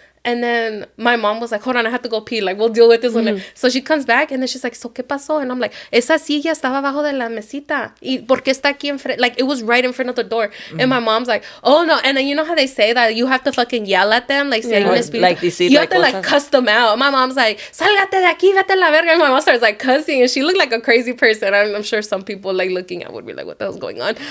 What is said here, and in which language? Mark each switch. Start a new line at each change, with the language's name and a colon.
English: And then my mom was like, hold on, I have to go pee. Like, we'll deal with this one. So she comes back, and then she's like, so,
Spanish: ¿qué pasó? And I'm like, esa silla estaba abajo de la mesita. ¿Y por qué está aquí enfrente?
English: Like, it was right in front of the door. And my mom's like, oh, no. And then you know how they say that you have to fucking yell at them? Like, say, like, you have to, like, cuss them out. My mom's like,
Spanish: sálgate de aquí, vete a la verga.
English: And my mom starts, like, cussing. And she looked like a crazy person. I'm sure some people, like, looking at would be like, what the hell's going on?